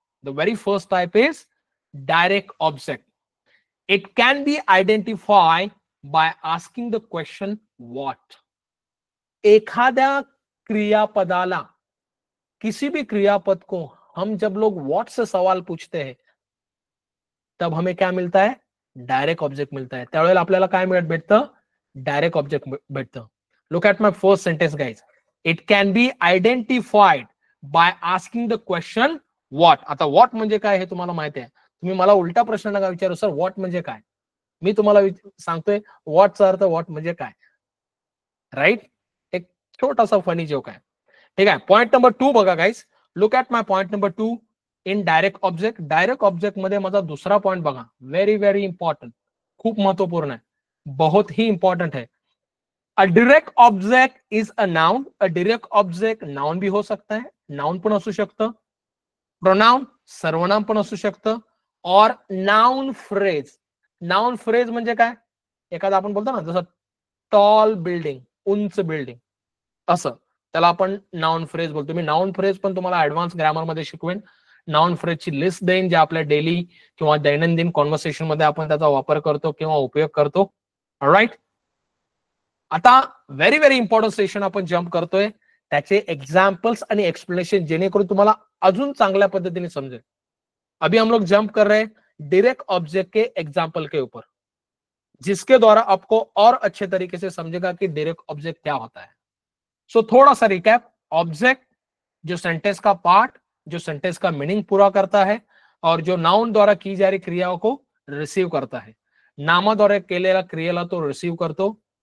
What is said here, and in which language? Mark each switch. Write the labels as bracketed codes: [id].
[en] The very first type is direct object. It can be identified by asking the question what. [mr] एखाद्या क्रियापदाला, [hi] किसी भी क्रियापद को हम जब लोग what से सवाल पूछते हैं तब हमें क्या मिलता है? डायरेक्ट ऑब्जेक्ट मिलता है. [mr] त्यावेळेला आपल्याला काय भेटतं? डायरेक्ट ऑब्जेक्ट भेटतं. [en] Look at my first sentence guys. It can be identified by asking the question what. [mr] आता व्हॉट म्हणजे काय हे तुम्हाला माहिती आहे. तुम्ही मला उलटा प्रश्न नका विचारू, सर व्हॉट म्हणजे काय. मी तुम्हाला सांगतोय व्हॉटचा अर्थ व्हॉट म्हणजे काय. राईट? एक छोटासा फनी जोक आहे. ठीक आहे. पॉइंट नंबर 2 बघा guys. [en] Look at my point number 2 in direct object. [mr] Direct object मध्ये माझा दुसरा पॉइंट बघा. [hi] वेरी वेरी इंपॉर्टंट, खूप महत्वपूर्ण है, बहुत ही इंपॉर्टेंट है. [en] A direct object is a noun. [hi] A direct object noun भी हो सकता है, [mr] नाउन पण असू शकतं, प्रोनाउन सर्वनाम पण असू शकतं, [hi] और नाउन फ्रेज. [mr] नाउन फ्रेज म्हणजे काय? एखादा आपण बोलतो ना, जसं टॉल बिल्डिंग, उंच बिल्डिंग, असं त्याला आपण नाउन फ्रेज बोलतो. मी नाउन फ्रेज पण तुम्हाला ऍडव्हान्स ग्रामर मध्ये शिकवेन. नाउन फ्रेजची लिस्ट देईन, जे आपल्या डेली किंवा दैनंदिन कॉन्व्हर्सेशन मध्ये आपण त्याचा वापर करतो किंवा उपयोग करतो. ऑलराईट. आता व्हेरी व्हेरी इम्पॉर्टंट सेशन आपण जम्प करतोय, त्याचे एक्झाम्पल्स आणि एक्सप्लेनेशन, जेणेकरून तुम्हाला अजून चांगल्या पद्धतीने समजेल. [hi] अभी हम लोग जंप कर रहे हैं डायरेक्ट ऑब्जेक्ट के एग्जाम्पल के ऊपर, जिसके द्वारा आपको और अच्छे तरीके से समझेगा कि डायरेक्ट ऑब्जेक्ट क्या होता है. सो थोड़ा सा रिकैप. ऑब्जेक्ट जो सेंटेंस का पार्ट, जो सेंटेंस का मीनिंग पूरा करता है और जो नाउन द्वारा की जा रही क्रियाओं को रिसीव करता है. [mr] नामाद्वारे केलेल्या क्रियेला तो रिसीव करतो.